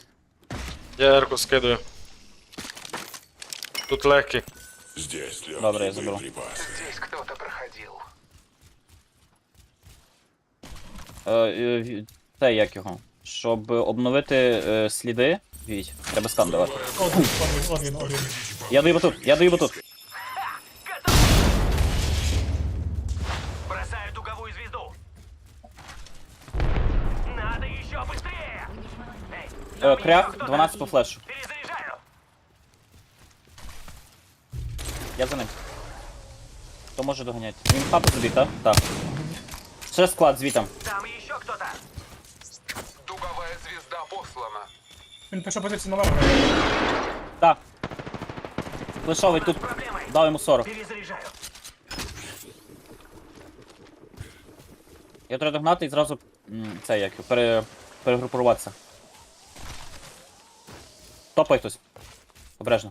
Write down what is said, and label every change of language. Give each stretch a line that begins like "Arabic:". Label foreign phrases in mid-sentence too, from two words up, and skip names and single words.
Ukrainian: Я ерку скидаю. Тут легкий.
Russian: Здесь легкие
Ukrainian: Добре, я заберу.
Russian: боеприпасы. Здесь кто-то проходил.
Ukrainian: Це як його? Щоб обновити сліди, Віть, треба скан давати. От він. Я даю батут.
Russian: Бросаю дуговую звезду. Надо еще быстрее. Эй,
Ukrainian: Крях, 12 по флешу.
Russian: перезаряжаю.
Ukrainian: Я за ним. Хто може доганяти? Він в хапу забіг, так? Так. Ще склад звітом.
Russian: Там еще кто-то. Дуговая звезда послана.
Ukrainian: Він пішов позицію наверх. Так. Флешовий тут. Дав йому 40.
Russian: Перезаряжаю.
Ukrainian: Я треба догнати і зразу це як перегрупуватися. Топай хтось. Обережно.